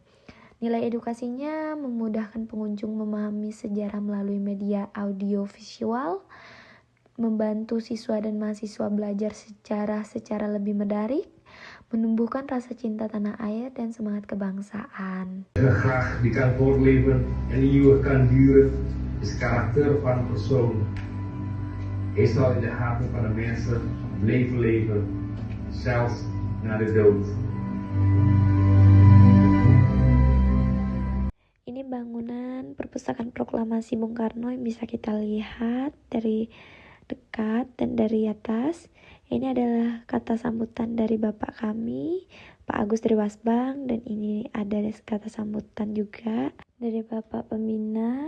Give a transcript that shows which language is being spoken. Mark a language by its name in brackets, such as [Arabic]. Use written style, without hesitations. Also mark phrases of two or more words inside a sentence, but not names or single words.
[Indonesian] Nilai edukasinya memudahkan pengunjung memahami sejarah melalui media audio-visual, membantu siswa dan mahasiswa belajar secara lebih menarik, menumbuhkan rasa cinta tanah air dan semangat kebangsaan. [Dutch] Graag die kan voortleven en eeuwig kan duren, is karakter van een persoon. Hij zal in de harten van de mensen blijven leven, zelfs na de dood. [Indonesian] Ini bangunan perpustakaan proklamasi Bung Karno yang bisa kita lihat dari dekat dan dari atas. Ini adalah kata sambutan dari Bapak kami, Pak Agus Triwasbang, dan ini ada kata sambutan juga dari Bapak Pembina.